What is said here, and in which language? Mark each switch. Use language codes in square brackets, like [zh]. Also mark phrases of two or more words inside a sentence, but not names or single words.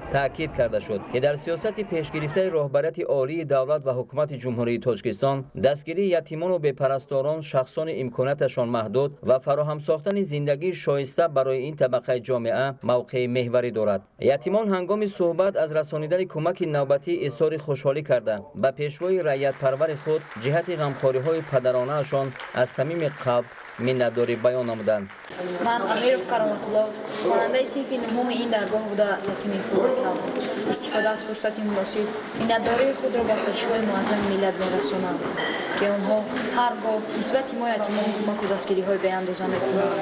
[tg] таъкид карда шуд ки дар сиёсати пешгирифтаи роҳбарияти олии давлат ва ҳукумати ҷумҳурии Тоҷикистон дастгирии ятимону бепарасторон, шахсони имконияташон маҳдуд ва фароҳам сохтани зиндагии шоиста барои ин табақаи ҷомеа мавқеи меҳварӣ дорад. ятимон ҳангоми суҳбат аз расонидани кӯмаки навбатӣ изҳори хушҳолӣ карда ба пешвои раъиятпарвари худ ҷиҳати ғамхориҳои падаронаашон аз самими қалб миннатдорӣ баён намуданд. من امیرов کرامت‌الله خواننده صنف نهم این درگاه بوده یتیم پول هستم. استفاده از فرصت مناسب مینداری خود را به پیشوای معظم ملت می‌رسانم که آنها هرگاه نسبت ما یتیمان کمک و دستگیری‌های بی‌اندازه می‌کنند.